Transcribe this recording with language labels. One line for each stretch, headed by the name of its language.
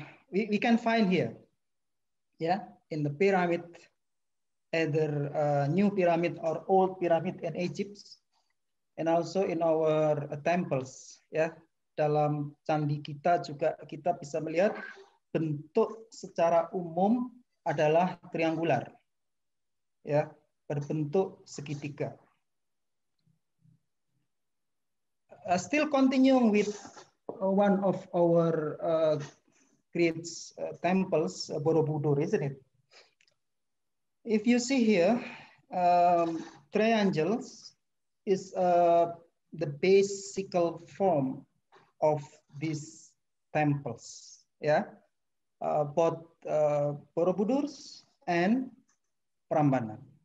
English: We can find here, yeah, in the pyramid, either new pyramid or old pyramid in Egypt, and also in our temples, ya.
Indonesian: Dalam candi kita juga kita bisa melihat bentuk secara umum adalah triangular, ya, berbentuk segitiga.
English: Still continuing with one of our great temples, Borobudur, isn't it? If you see here, triangles is the basic form of these temples, yeah, both Borobudur and Prambanan.